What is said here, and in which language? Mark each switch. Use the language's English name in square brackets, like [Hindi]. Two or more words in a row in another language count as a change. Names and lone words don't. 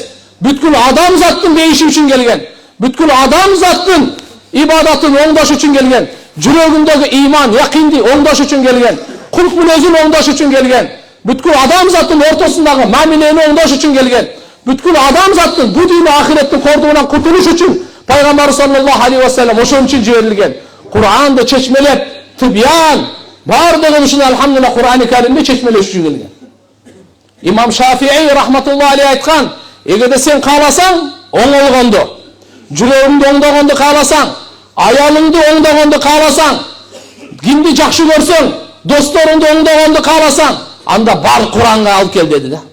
[Kyrgyz] Бүткүл адамзаттын бейиши үчүн келген. Бүткүл адамзаттын ибадатын оңдош үчүн келген. Жүрөгүндөгү иман, якинди оңдош үчүн келген. Кулк мүнөзүн оңдош үчүн келген. Бүткүл адамзаттын ортосундагы мамилени оңдош үчүн келген. Бүткүл адамзаттын бу дүйнө ахиреттин кордугунан кутулуш үчүн пайгамбар [Arabic] صلى الله عليه وسلم [Kyrgyz] ошон үчүн жиберилген. Кур'анды чечмелеп, тибян бардыгын ушун алхамдулилlah Кур'ани Каримде чечмелеш үчүн келген. Имам Шафии [Arabic] رحمة الله عليه [Kyrgyz] айткан, эгерде сен кааласаң оңолгонду, жүрөгүңдү оңдогонду кааласаң, аялыңды оңдогонду кааласаң, кимди жакшы көрсөң, досторуңду оңдогонду кааласаң, анда бар Кур'анга алып кел деди да.